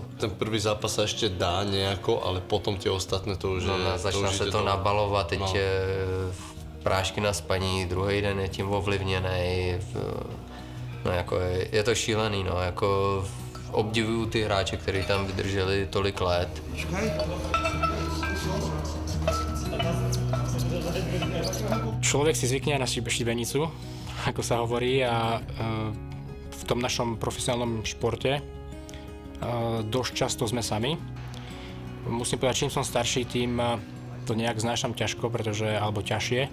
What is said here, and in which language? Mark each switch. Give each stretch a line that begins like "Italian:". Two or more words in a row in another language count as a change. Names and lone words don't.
Czech: Ten první zápas se ještě dá nějako, ale potom ty ostatné to už je... No, začne se to nabalovat, teď prášky na spaní, druhý den je tím ovlivněný. No jako je to šílený, no, jako obdivuju ty hráče, kteří tam vydrželi tolik let.
Slovak: Človek si zvykne na šibenicu, ako sa hovorí, a v tom našom profesionálnom športe dosť často sme sami. Musím povedať, čím som starší, tým to nejak znášam ťažko, alebo ťažšie.